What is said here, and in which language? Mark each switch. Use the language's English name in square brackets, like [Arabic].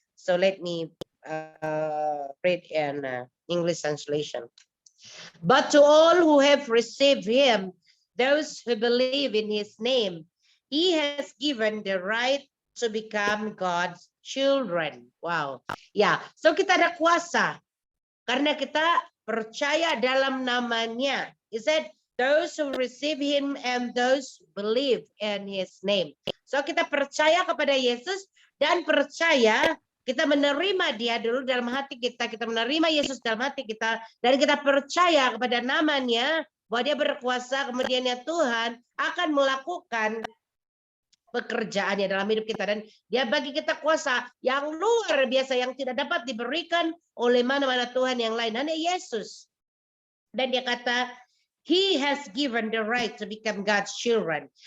[English] So let me read in English translation. But to all who have received him, those who believe in his name, he has given the right to become God's children. Wow. [Malay] Ya, so kita ada kuasa karena kita percaya dalam namanya. [English] He said, those who receive him and those who believe in his name. [Malay] So kita percaya kepada Yesus dan percaya kita menerima dia dulu dalam hati kita. Kita menerima Yesus dalam hati kita dan kita percaya kepada namanya bahwa dia berkuasa, kemudiannya Tuhan akan melakukan pekerjaannya dalam hidup kita dan dia bagi kita kuasa yang luar biasa yang tidak dapat diberikan oleh mana-mana Tuhan yang lain, hanya Yesus. Dan dia kata, [English] he has given the right to become God's children.